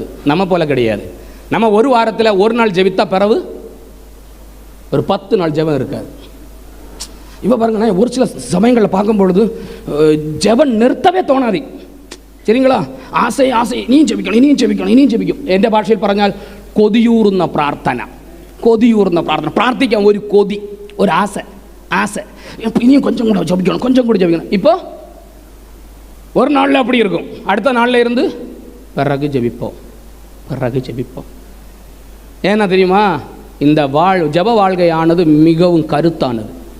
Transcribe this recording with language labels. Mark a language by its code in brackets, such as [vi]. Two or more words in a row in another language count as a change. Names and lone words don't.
[ta] நம்ம போல கிடையாது. நம்ம ஒரு வாரத்தில் ஒரு நாள் ஜெபித்தா பிறகு ஒரு 10 நாள் ஜெபம் இருக்காது. இப்போ பாருங்க, ஒரு சில சமயங்களில் பார்க்கும் பொழுது ஜெபம் நிறுத்தவே தோணாது. சரிங்களா? ஆசை ஆசை, நீ ஜெபிக்கணும், இனியும் ஜெபிக்கணும், இனியும் ஜெபிக்கும். [ml] എൻ്റെ ഭാഷയിൽ പറഞ്ഞാൽ കൊതിയൂറുന്ന പ്രാർത്ഥന, കൊതിയൂറുന്ന പ്രാർത്ഥന. പ്രാർത്ഥിക്കാൻ ഒരു കൊതി, ഒരു ആസை, [ta] ஆசை, இனியும் கொஞ்சம் கூட ஜெபிக்கணும், கொஞ்சம் கூட ஜெபிக்கணும். இப்போ ஒரு நாளில் அப்படி இருக்கும், அடுத்த நாளில் இருந்து பிறகு ஜெபிப்போம், பிறகு ஜெபிப்போம். ஏன்னா தெரியுமா? இந்த ஜெப வாழ்க்கையானது மிகவும் கருத்தானது.